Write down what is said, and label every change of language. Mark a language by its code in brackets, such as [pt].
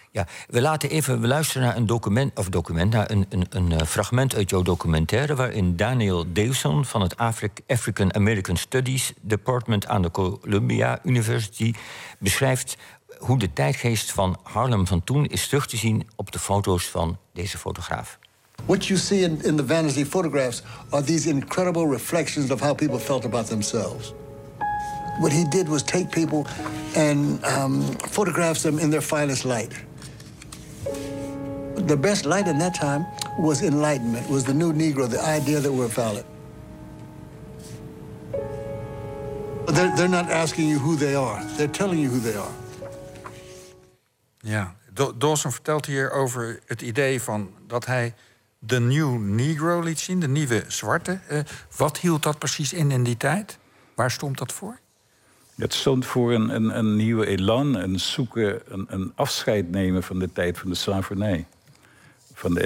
[nl] Ja, we luisteren naar een fragment uit jouw documentaire waarin Daniel Davison van het African American Studies Department aan de Columbia University beschrijft hoe de tijdgeest van Harlem van toen is terug te zien op de foto's van deze fotograaf. [en] What you see in the Vanity photographs are these incredible reflections of how people felt about themselves. What he did was take people and photograph them in their finest light. The best light in that time was enlightenment, was the new Negro, the idea that we're valid. They're not asking you who they are. They're telling you who they are. [nl] Ja, Dawson vertelt hier over het idee van dat hij de new Negro liet zien, de nieuwe zwarte. Wat hield dat precies in die tijd? Waar stond dat voor? Het stond voor een nieuwe elan, een zoeken, een afscheid nemen van de tijd van de slavernij. Van de